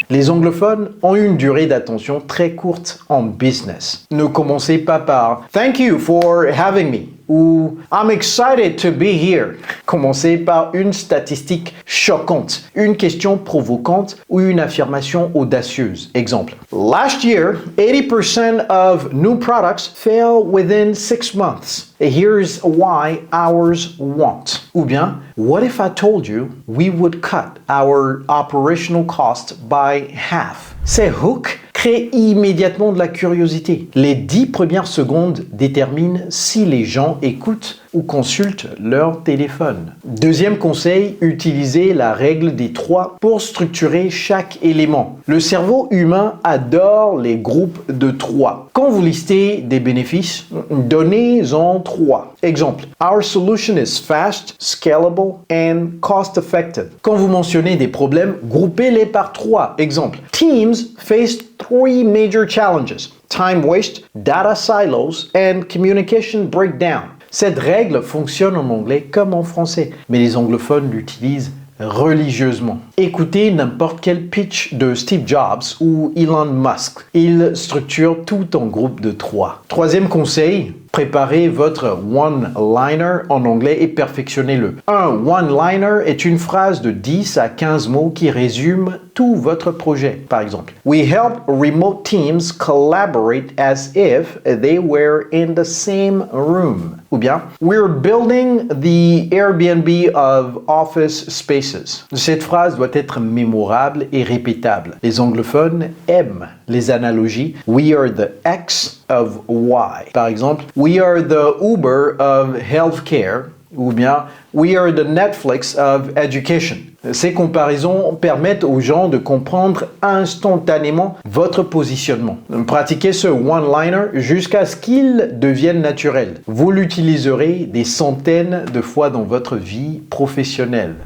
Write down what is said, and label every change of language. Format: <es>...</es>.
<fr>Les anglophones ont une durée d'attention très courte en business. Ne commencez pas par «</fr> <en>Thank you for having me</en> <fr>» ou «</fr> <en>I'm excited to be here ».</en> <fr>Commencez par une statistique choquante, une question provocante ou une affirmation audacieuse.</fr> <en>Exemple, last year, 80% of new products fail within 6 months. Here's why ours won't.</en> <fr>Ou bien,</fr> <en>what if I told you we would cut our operational cost by half?</en> <fr>Ces hooks créent immédiatement de la curiosité. Les 10 premières secondes déterminent si les gens écoutent ou consultent leur téléphone. Deuxième conseil, utilisez la règle des 3 pour structurer chaque élément. Le cerveau humain adore les groupes de 3. Quand vous listez des bénéfices, donnez-en 3.</fr> <en>Exemple, our solution is fast, scalable and cost-effective.</en> <fr>Quand vous mentionnez des problèmes, groupez-les par 3. Exemple,</fr> <en>teams faced 3 major challenges: time waste, data silos and communication breakdown.</en> <fr>Cette règle fonctionne en anglais comme en français, mais les anglophones l'utilisent religieusement. Écoutez n'importe quel pitch de Steve Jobs ou Elon Musk. Il structure tout en groupe de 3. Troisième conseil, préparez votre one-liner en anglais et perfectionnez-le. Un one-liner est une phrase de 10 à 15 mots qui résume tout votre projet. Par exemple,</fr> <en>We help remote teams collaborate as if they were in the same room.</en> <fr>Ou bien,</fr> <en>We're building the Airbnb of office spaces.</en> <fr>Cette phrase doit être mémorable et répétable. Les anglophones aiment les analogies.</fr> <en>We are the X of Y.</en> <fr>Par exemple,</fr> <en>We are the Uber of healthcare.</en> <fr>Ou bien,</fr> <en>We are the Netflix of education.</en> <fr>Ces comparaisons permettent aux gens de comprendre instantanément votre positionnement. Pratiquez ce one-liner jusqu'à ce qu'il devienne naturel. Vous l'utiliserez des centaines de fois dans votre vie professionnelle.</fr>